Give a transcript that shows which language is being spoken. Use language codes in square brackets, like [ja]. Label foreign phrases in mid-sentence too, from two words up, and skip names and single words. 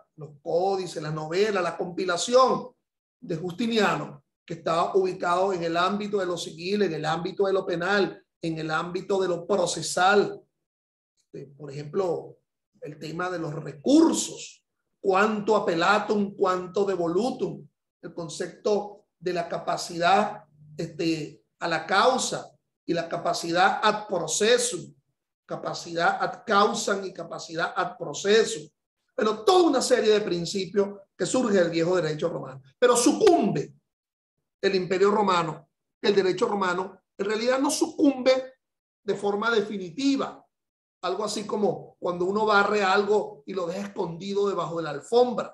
[es] Los códices, las novelas, la compilación de Justiniano, que estaba ubicado en el ámbito de lo civil, en el ámbito de lo penal, en el ámbito de lo procesal. Por ejemplo, el tema de los recursos, cuanto appellatum, cuanto devolutum, el concepto de la capacidad a la causa y la capacidad [la] ad processum, [es] capacidad [la] ad causam [es] y capacidad [la] ad processum. [es] Pero toda una serie de principios que surge del viejo derecho romano. Pero sucumbe el Imperio Romano, el derecho romano en realidad no sucumbe de forma definitiva. Algo así como cuando uno barre algo y lo deja escondido debajo de la alfombra.